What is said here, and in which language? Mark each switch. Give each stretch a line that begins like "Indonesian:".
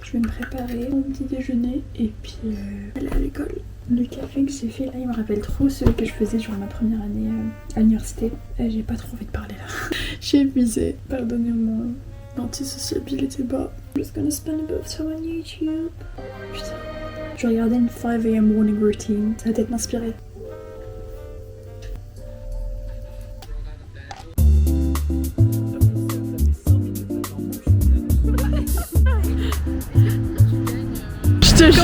French: Je vais me préparer mon petit déjeuner et puis aller à l'école. Le café que j'ai fait là, il me rappelle trop celui que je faisais durant ma première année à l'université. J'ai pas trop envie de parler là. J'ai épuisé. Pardonnez-moi. L'antisociabilité bas.
English: I'm just gonna spend a bit of time on YouTube.
French: Putain. Je vais regarder une
English: 5 AM morning routine.
French: Ça va peut-être m'inspirer. Je te jure.